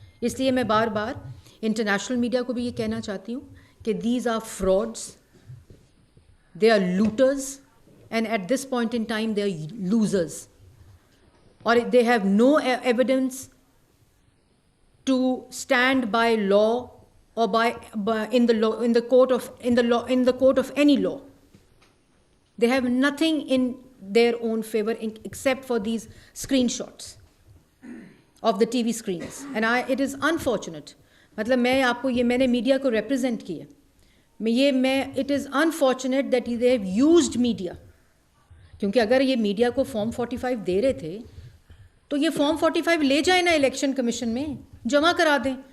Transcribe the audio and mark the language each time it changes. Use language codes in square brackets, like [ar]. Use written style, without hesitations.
[ur] اس لیے میں بار بار international media کو بھی یہ کہنا چاہتی ہوں کہ [en] These are frauds, they are looters, and at this point in time they are losers, اور they have no evidence to stand by law or in the court of any law. They have nothing in their own favor except for these screenshots of the TV screens. And it is unfortunate. [ur] مطلب میں آپ کو یہ, میں نے media کو represent کیا, [en] it is unfortunate that they have used media. [ur] کیونکہ اگر یہ میڈیا کو فارم 45 دے رہے تھے تو یہ فارم 45 لے جائیں نا الیکشن کمیشن میں, جمع کرا دیں.